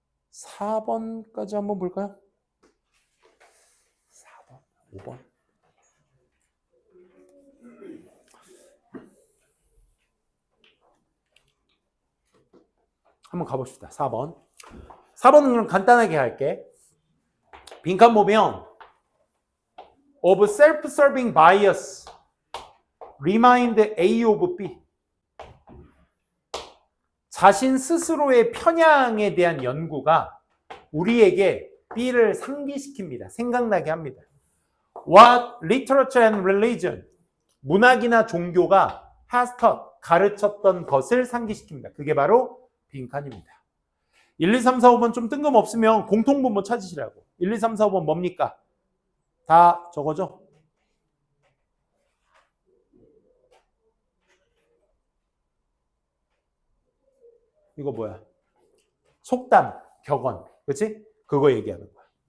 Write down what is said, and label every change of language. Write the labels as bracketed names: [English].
[Korean] 4번까지 한번 볼까요? 4번, 5번. 한번 가봅시다. 4번. 4번은 그럼 간단하게 할게. 빈칸 보면 [English] of self-serving bias remind A of B. [Korean] 자신 스스로의 편향에 대한 연구가 우리에게 B를 상기시킵니다. 생각나게 합니다. [English] What literature and religion, [Korean] 문학이나 종교가 [English] has taught, [Korean] 가르쳤던 것을 상기시킵니다. 그게 바로 빈칸입니다. 1, 2, 3, 4, 5번 좀 뜬금없으면 공통분모 찾으시라고. 1, 2, 3, 4, 5번 뭡니까? 다 저거죠? 이거 뭐야? 속담, 격언. 그렇지? 그거 얘기하는 거야.